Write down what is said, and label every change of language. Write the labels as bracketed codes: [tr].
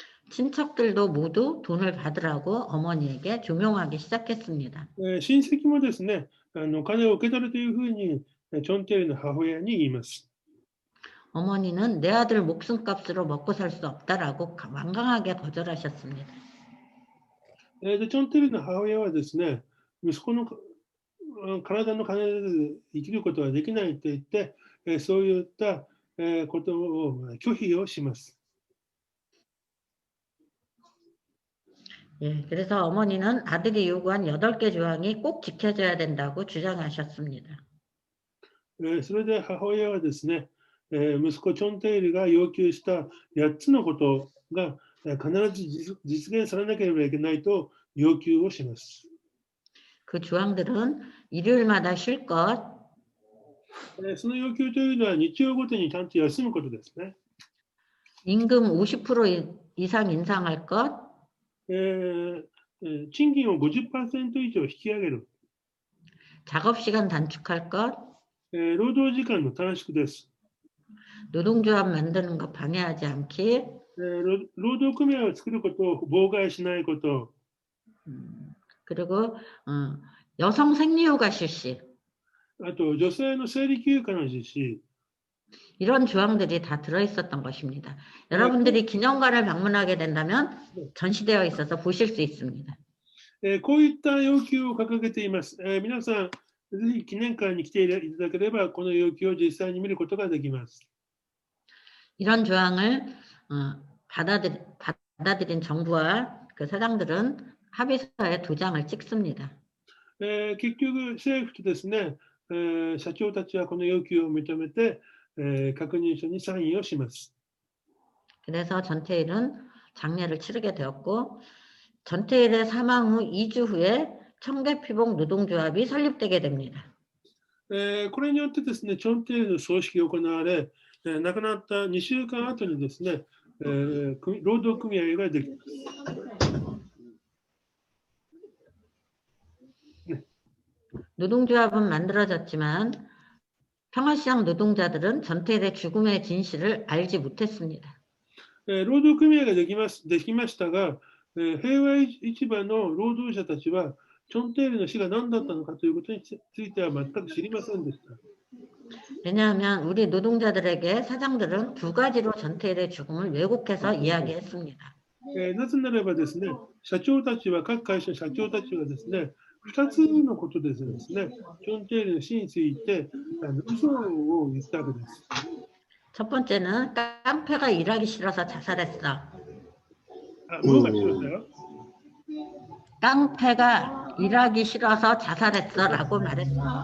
[ko] 친척들도 모두 돈을 받으라고 어머니에게 조명하기 시작했습니다. [ja] 親戚もですね、金を受け取るというふうにチョンテイルの母親に言います。 [ko] 어머니는 내 아들 목숨값으로 먹고 살 수 없다라고 완강하게 거절하셨습니다. [ja] で、チョンテイルの母親はですね、息子の体の金で生きることはできないと言って、そういったことを拒否をします。 [ko] 그래서 어머니는 아들이 요구한 8개 조항이 꼭 지켜져야 된다고 주장하셨습니다. [ja] それで母親はですね、息子チョンテイルが要求した8つのことが必ず実現されなければいけないと要求をします。 [ko] 그 조항들은 일요일마다 쉴 것, [ja] その要求というのは日曜ごとにちゃんと休むことですね。 [ko] 임금 50% 이상 인상할 것, [ja] 賃金を 50% 以上引き上げる。 [ko] 작업시간 단축할 것, [ja] 労働時間の短縮です。 [ko] 노동조합 만드는 거 방해하지 않기, [ja] 労働組合を作ることを妨害しないこと。 [ko] 그리고 여성 생리휴가 실시. [ja] あと女性の生理休暇の実施。 [ko] 이런 조항들이 다 들어있었던 것입니다. 여러분들이 기념관을 방문하게 된다면 전시되어 있어서 보실 수 있습니다. [ja] こういった要求を掲げています。皆さん、ぜひ記念館に来ていただければ、この要求を実際に見ることができます。 [ko] 이런 조항을 받아들인 정부와 그 사장들은 합의서에 도장을 찍습니다. [ja] 結局、政府とですね、社長たちはこの要求を認めて、確認書にサインをします。 [ko] 그래서 전태일은 장례를 치르게 되었고 전태일의 사망 후 2주 후에 청계피복 노동조합이 설립되게 됩니다. [ja] これによってですね、チョンテイルの葬式が行われ、亡くなった2週間後にですね、労働組合ができます。 [ko] 노동조합은 만들어졌지만 평화시장 노동자들은 전태일의 죽음의 진실을 알지 못했습니다. [ja] 労働組合ができましたが、平和市場の労働者たちは、チョンテイルの死が何だったのかということについては全く知りませんでした。 [ko] 왜냐하면 우리 노동자들에게 사장들은 두 가지로 전태일의 죽음을 왜곡해서 이야기했습니다. [ja] なぜならばですね、社長たちは、各会社の社長たちはですね、2つのことでですね、チョンテイルの死について嘘を言ったわけです。 [ko] 첫 번째는 깡패가 일하기 싫어서 자살했어. 뭐가 싫었어요? 깡패가 일하기 싫어서 자살했어라고 말했어.